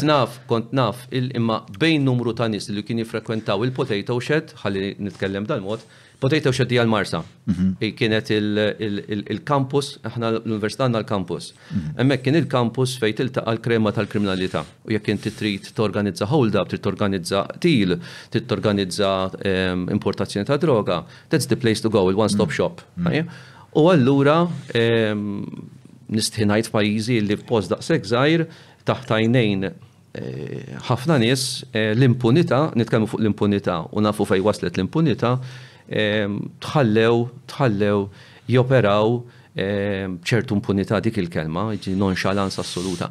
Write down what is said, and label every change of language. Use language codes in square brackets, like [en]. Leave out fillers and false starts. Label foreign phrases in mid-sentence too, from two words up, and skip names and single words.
[mt] Kont naf imma bejn numru ta' nies li kien jiffrekwentaw il- [en] potato shed, [mt] ħalli nitkellem dal-mod, [en] potato shed [mt] hija l-Marsa. Kienet il-campus, aħna l-Università għandna l-campus. Hemmhekk kien il-campus fejn tiltaqa' l-krema tal-kriminalità. U jekk inti trid torganizza hold-up, trid torganizza til, trid torganizza importazzjoni ta' droga, [en] that's the place to go, il-one-stop shop. [mt] U allura nistħinajt pajjiżi li f'post daqshekk żgħir taħt għajnejn ħafna nies l-impunità, nitkellmu fuq l-impunità u nafu fejn waslet l-impunità, tħallew joperaw ċertu impunità dik il-kelma, nonchalance assoluta.